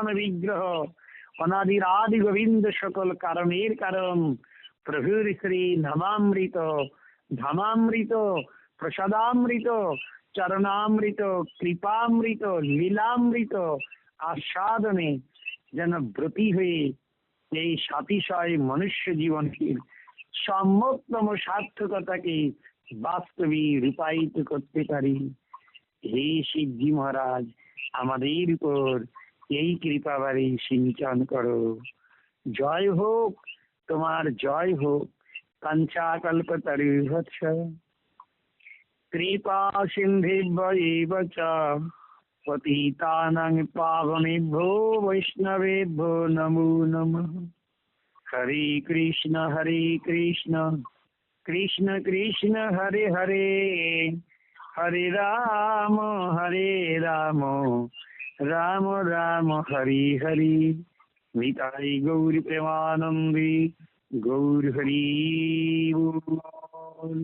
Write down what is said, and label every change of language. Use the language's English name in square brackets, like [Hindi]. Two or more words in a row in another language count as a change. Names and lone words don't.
[Bangla] বিগ্রহ অনাদির আদি গোবিন্দ সকল কারণের কারণ প্রভুর শ্রী নামামৃত ধামামৃত প্রসাদামৃত চরণামৃত কৃপামৃত লীলামৃত আস্বাদনে যেন ব্রতী হয়ে এই সাতিশয় মনুষ্য জীবনের সম্যকতম সার্থকতাকে বাস্তবে রূপায়িত করতে পারি। হে শিবজি মহারাজ, আমাদের উপর এই কৃপাবাড়ি সিঞ্চন করো। জয় হোক, তোমার জয় হোক। [Sanskrit] কাঞ্চা কল্পতরুভ্যশ্চ কৃপা সিন্ধুভ্য চ পতিতানাং পাবনেভ্যো বৈষ্ণবেভ্যো নমো নমঃ। হরে কৃষ্ণ কৃষ্ণ কৃষ্ণ হরে হরে, হরে রাম রাম রাম হরি হরি। [Bangla] নিতাই গৌর প্রেমানন্দে গৌর হরি बोल।